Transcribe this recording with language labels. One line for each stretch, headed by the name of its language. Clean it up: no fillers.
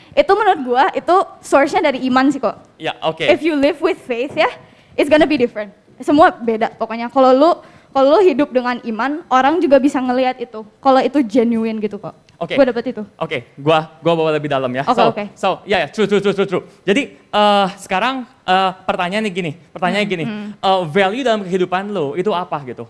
Indonesian: Itu menurut gua itu source-nya dari iman sih kok. Ya oke.
English: If you live with faith ya, it's gonna be different.
Indonesian: Semua beda pokoknya. Kalau lu hidup dengan iman, orang juga bisa ngelihat itu. Kalau itu genuine gitu kok. Oke. Gua dapet itu. Oke, gua bawa lebih dalam ya. Oke.
English: So, true.
Indonesian: Jadi sekarang pertanyaannya gini, value dalam kehidupan lo itu apa gitu?